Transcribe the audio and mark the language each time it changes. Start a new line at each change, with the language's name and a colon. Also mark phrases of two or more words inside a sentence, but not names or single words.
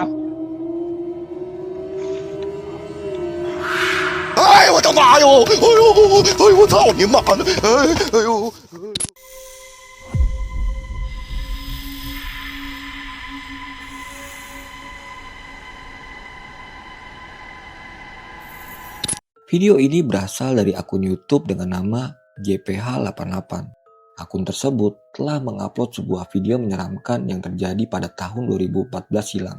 Chinese: 哎呦我的妈哟！哎呦，哎呦我操你妈的！哎呦！
Indonesian: Video ini berasal dari akun YouTube dengan nama JPH88. Akun tersebut telah mengupload sebuah video menyeramkan yang terjadi pada tahun 2014 silam.